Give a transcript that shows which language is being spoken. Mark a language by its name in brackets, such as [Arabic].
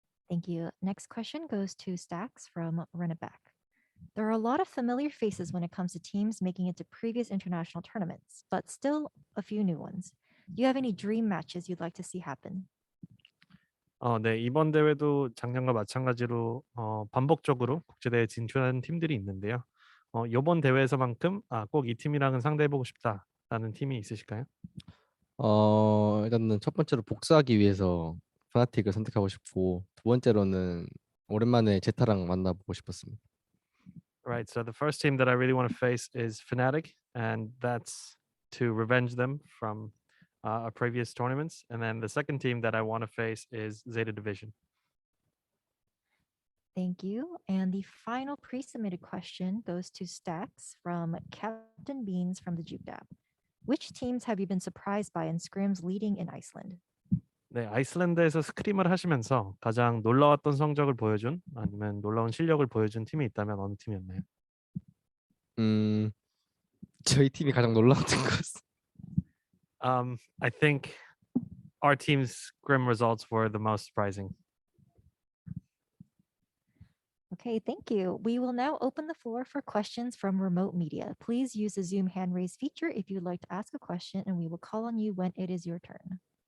[English] Thank you. Next question goes to Stacks from Run It Back. There are a lot of familiar faces when it comes to teams making it to previous international tournaments, but still a few new ones. Do you have any dream matches you'd like to see happen? [Korean] 네, 이번 대회도 작년과 마찬가지로 반복적으로 국제대회 진출하는 팀들이 있는데요. 이번 대회에서만큼 꼭 이 팀이랑은 상대해보고 싶다라는 팀이 있으실까요? 일단은 첫 번째로 복수하기 위해서 파나틱을 선택하고 싶고, 두 번째로는 오랜만에 제타랑 만나보고 싶었습니다. [English] Right, so the first team that I really want to face is Fnatic, and that's to revenge them from our previous tournaments. And then the second team that I want to face is Zeta Division. Thank you. And the final pre-submitted question goes to Stacks from Captain Beans from the Juke app. Which teams have you been surprised by in scrims leading in Iceland? [Korean] 네, 아이슬란드에서 스크림을 하시면서 가장 놀라웠던 성적을 보여준 아니면 놀라운 실력을 보여준 팀이 있다면 어느 팀이었나요? 저희 팀이 가장 놀라웠던 것. [English] I think our team's scrim results were the most surprising. Okay, thank you. We will now open the floor for questions from remote media. Please use the Zoom hand raise feature if you'd like to ask a question, and we will call on you when it is your turn.